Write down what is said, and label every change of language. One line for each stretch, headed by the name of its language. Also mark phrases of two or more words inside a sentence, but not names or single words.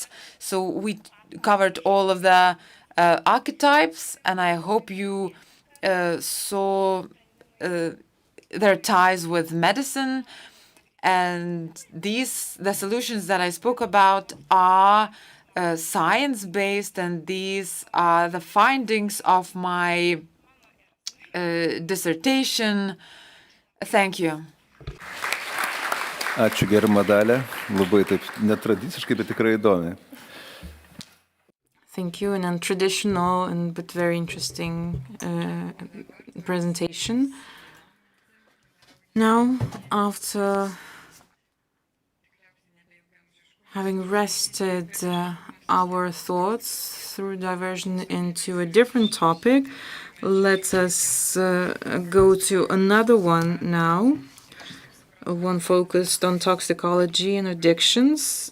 English: So we covered all of the archetypes, and I hope you saw their ties with medicine. And the solutions that I spoke about are science-based, and these are the findings of my dissertation. Thank you.
Lithuanian: Ačiū, gerbiama Dalia. Labai taip netradiciškai, bet tikrai įdomi.
English: Thank you, an untraditional but very interesting presentation. Now, after having rested our thoughts through diversion into a different topic, let us go to another one now, one focused on toxicology and addictions.